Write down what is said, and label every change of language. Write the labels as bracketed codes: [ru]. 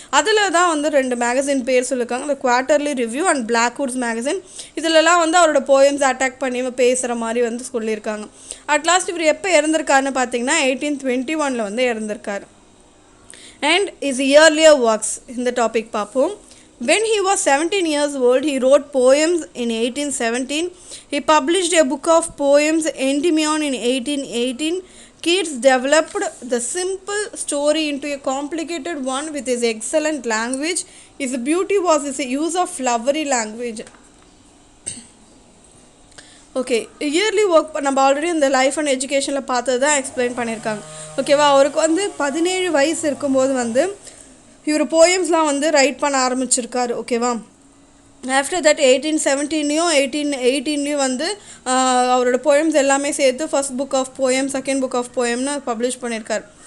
[ta] அதில் தான் வந்து 2 மேகசின் பேர் சொல்லியிருக்காங்க, இந்த குவார்ட்டர்லி ரிவ்யூ அண்ட் பிளாக்வுட்ஸ் மேகசின். இதிலெல்லாம் வந்து அவரோட போயம்ஸ் அட்டாக் பண்ணி பேசுகிற மாதிரி வந்து சொல்லியிருக்காங்க. அட்லாஸ்ட் இவர் எப்போ இறந்திருக்காருன்னு பார்த்தீங்கன்னா 1821 வந்து இறந்திருக்காரு. அண்ட் இஸ் இயர்லியர் ஒர்க்ஸ் இந்த டாபிக் பார்ப்போம். [en] When he was 17 years old, he wrote poems in 1817. He published a book of poems, Endymion, in 1818. Keats developed the simple story into a complicated one with his excellent language. His beauty was his use of flowery language. [ta] Okay, yearly work நம்ம already இந்த life and எஜுகேஷனில் பார்த்தது தான் explain பண்ணியிருக்காங்க. ஓகேவா, அவருக்கு வந்து 17 வயசு இருக்கும்போது வந்து இவர் போயம்ஸ்லாம் வந்து ரைட் பண்ண ஆரம்பிச்சிருக்காரு. ஓகேவா, ஆஃப்டர் தட் 1817லேயும் 1818லேயும் வந்து அவரோட போயம்ஸ் எல்லாமே சேர்த்து first book of poem, second book of போயம்னு publish பண்ணியிருக்காரு.